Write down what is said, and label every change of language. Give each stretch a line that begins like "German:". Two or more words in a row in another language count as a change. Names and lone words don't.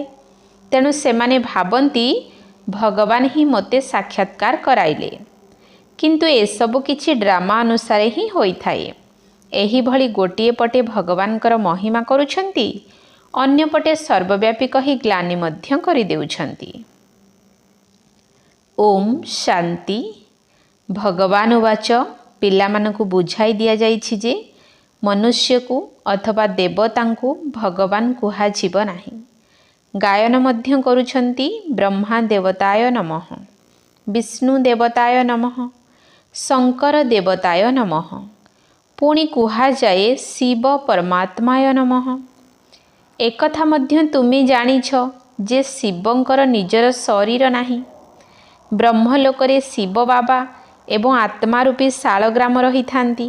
Odia: ତେଣୁ ସେମାନେ ଭାବନ୍ତି ଭଗବାନ ହିଁ ମୋତେ ସାକ୍ଷାତ୍କାର କରାଇଲେ, କିନ୍ତୁ ଏସବୁ କିଛି ଡ୍ରାମା ଅନୁସାର ହିଁ ହୋଇଥାଏ। ଏହି ଭଳି ଗୋଟିଏ ପଟେ ଭଗବାନଙ୍କର ମହିମା କରୁଛନ୍ତି, ଅନ୍ୟ ପଟେ ସର୍ବବ୍ୟାପୀ କହି ଗ୍ଲାନି ମଧ୍ୟ କରି ଦେଉଛନ୍ତି। ଓମ୍ ଶାନ୍ତି।
Sanskrit: भगवान उवाच,
Odia: ପିଲାମାନଙ୍କୁ ବୁଝାଇ ଦିଆ ଯାଇଛି ଯେ ମନୁଷ୍ୟ କୁ ଅଥବା ଦେବତା କୁ ଭଗବାନ କୁହାଯିବ ନାହିଁ। ଗାୟନ ମଧ୍ୟ କରୁଛନ୍ତି
Sanskrit: ब्रह्मा देवताय नमः, विष्णु देवताय नमः, शंकर देवताय नमः।
Odia: ପୁଣି କୁହା ଯାଏ
Sanskrit: शिव परमात्माय नमः।
Odia: ଏକଥା ମଧ୍ୟ ତୁମେ ଜାଣିଛ ଯେ ଶିବଙ୍କର ନିଜର ଶରୀର ନାହିଁ। ବ୍ରହ୍ମଲୋକରେ ଶିବ ବାବା ଏବଂ ଆତ୍ମା ରୂପୀ ଶାଳଗ୍ରାମ ରହି ଥାନ୍ତି।